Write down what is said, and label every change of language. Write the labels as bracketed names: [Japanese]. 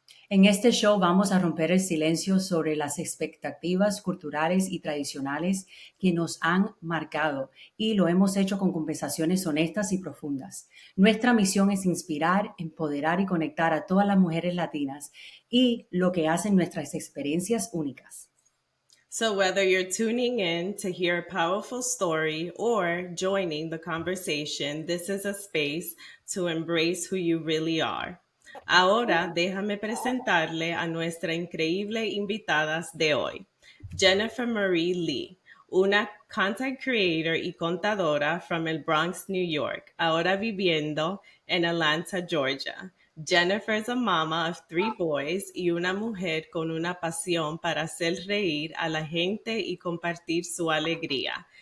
[Spanish] En este show vamos a romper el silencio sobre las expectativas culturales y tradicionales que nos han marcado y lo hemos hecho con conversaciones honestas y profundas. Nuestra misión es inspirar, empoderar y conectar a todas las mujeres latinas y lo que hacen nuestras experiencias únicas. [English] So, whether you're tuning in to hear a powerful story or joining the conversation, this is a space to embrace who you really are. [Spanish] Ahora, déjame presentarle a nuestra increíble invitada de hoy, Jennifer Marie Lee, una content creator y contadora from el Bronx, New York, ahora viviendo en Atlanta, Georgia. [English] Jennifer is a mama of 3 boys [Spanish] y una mujer con una pasión para hacer reír a la gente y compartir su alegría.